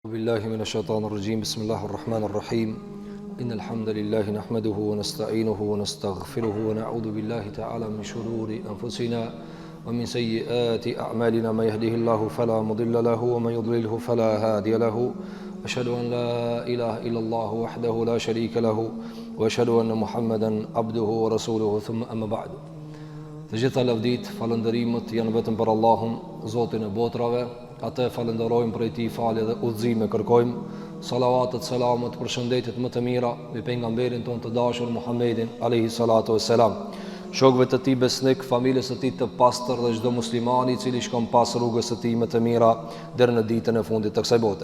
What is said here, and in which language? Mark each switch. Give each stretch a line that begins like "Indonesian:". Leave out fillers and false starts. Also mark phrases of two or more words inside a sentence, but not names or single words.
Arabic: بالله من الشيطان الرجيم بسم الله الرحمن الرحيم إن الحمد لله نحمده ونستعينه ونستغفره ونعوذ بالله تعالى من شرور أنفسنا ومن سيئات أعمالنا ما يهده الله فلا مضل له ومن يضلله فلا هادي له أشهد أن لا إله إلا الله وحده لا شريك له وأشهد أن محمدا عبده ورسوله ثم أما بعد.
Albanian: Të gjitha lavdit, falëndërimët janë vetëm për Allahun, Zotin e botrave. Atë falenderojmë për ti falje dhe udhëzime kërkojmë. Salavatët, selamet, përshëndetjet më të mira me pejgamberin ton të dashur Muhammedin
Arabic: عليه الصلاة والسلام.
Albanian: Shokëve të tij besnik, familjes së tij të pastër dhe çdo muslimani i cili shkon pas rrugës së tij më të mira deri në ditën e fundit të kësaj bote.